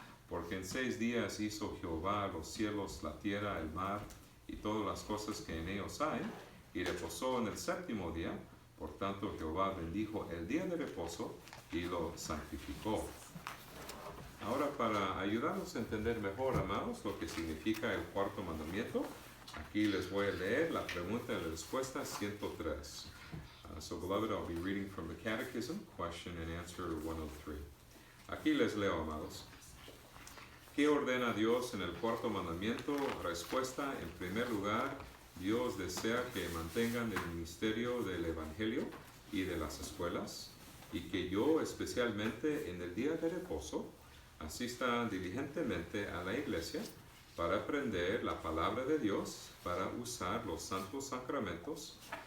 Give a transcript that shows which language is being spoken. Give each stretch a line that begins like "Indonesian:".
Spanish: Porque en 6 días hizo Jehová los cielos, la tierra, el mar, y todas las cosas que en ellos hay, y reposó en el séptimo día. Por tanto, Jehová bendijo el día de reposo y lo santificó. Ahora, para ayudarnos a entender mejor, amados, lo que significa el cuarto mandamiento, aquí les voy a leer la pregunta y la respuesta 103.
English: So, beloved, I'll be reading from the Catechism, question and answer 103.
Spanish: Aquí les leo, amados. ¿Qué ordena Dios en el cuarto mandamiento? Respuesta: en primer lugar, Dios desea que mantengan el ministerio del Evangelio y de las escuelas, y que yo, especialmente en el día de reposo, asista diligentemente a la iglesia para aprender la palabra de Dios, para usar los santos sacramentos,